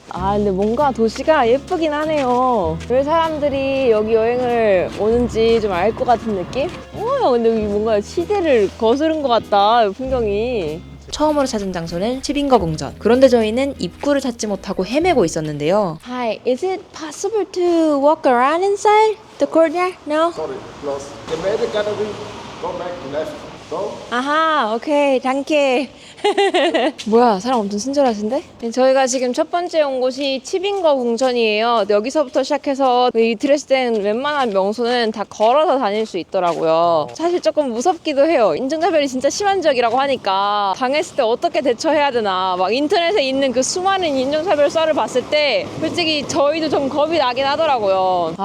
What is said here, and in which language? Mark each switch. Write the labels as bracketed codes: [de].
[ko] 근데 뭔가 도시가 예쁘긴 하네요. 왜 사람들이 여기 여행을 오는지 좀 알 것 같은 느낌? 근데 여기 뭔가 시대를 거스른 것 같다, 풍경이. 처음으로 찾은 장소는 치빙거 궁전. 그런데 저희는 입구를 찾지 못하고 헤매고 있었는데요. [en] Hi, is it possible to walk around inside the courtyard? No? Sorry, close. The main gallery, go back left. Go. 아하, 오케이, 단케. [ko] 뭐야, 사람 엄청 친절하신데? 저희가 지금 첫 번째 온 곳이 치빙거 궁전이에요. 여기서부터 시작해서 이 드레스덴 웬만한 명소는 다 걸어서 다닐 수 있더라고요. 사실 조금 무섭기도 해요. 인종차별이 진짜 심한 지역이라고 하니까 당했을 때 어떻게 대처해야 되나, 막 인터넷에 있는 그 수많은 인종차별 썰을 봤을 때 솔직히 저희도 좀 겁이 나긴 하더라고요.